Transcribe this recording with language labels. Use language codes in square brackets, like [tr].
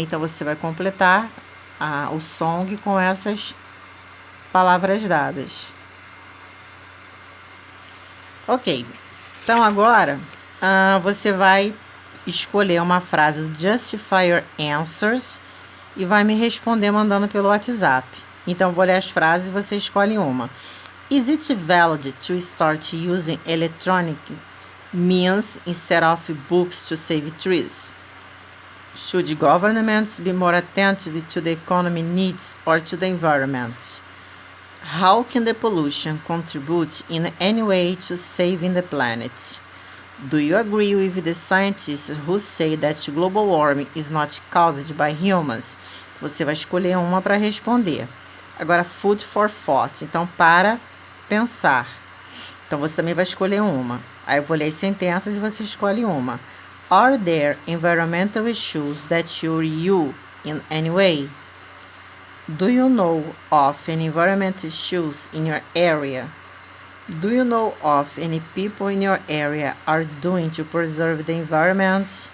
[pt] Então você vai completar o song com essas palavras dadas. Ok. Então agora você vai escolher uma frase [en] justify your answers [pt] e vai me responder mandando pelo WhatsApp. Então vou ler as frases e você escolhe uma. [en] Is it valid to start using electronic means instead of books to save trees? Should governments be more attentive to the economy needs or to the environment? How can the pollution contribute in any way to saving the planet? Do you agree with the scientists who say that global warming is not caused by humans? [pt] Você vai escolher uma para responder. Agora, [en] food for thought. [pt] Então, para pensar. Então, você também vai escolher uma. Aí eu vou ler as sentenças e você escolhe uma. [en] Are there environmental issues that worry you in any way? Do you know of any environmental issues in your area? Do you know of any people in your area are doing to preserve the environment?